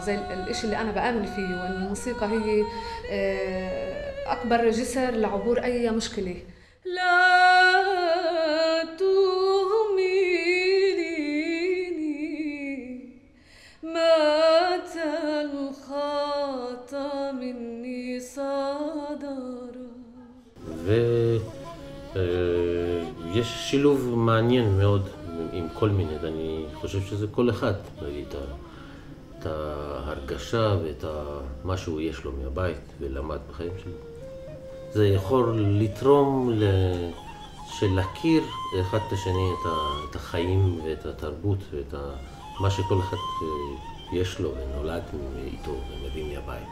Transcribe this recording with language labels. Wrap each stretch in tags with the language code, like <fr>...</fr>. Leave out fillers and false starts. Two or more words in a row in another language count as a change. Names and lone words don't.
<ar>زي الشيء اللي انا بآمن فيه، وان الموسيقى هي اكبر جسر لعبور اي مشكله. لا تهمليني مات الخطا مني صدر.</ar> <he>ויש שילוב מעניין מאוד עם כל מיני, אני חושב שזה כל אחד מביא את ההרגשה ואת מה שהוא יש לו מהבית ולמד בחיים שלו. זה יכול לתרום להכיר אחד את השני את החיים ואת התרבות ואת מה שכל אחד יש לו ונולד איתו ומביא מהבית.</he>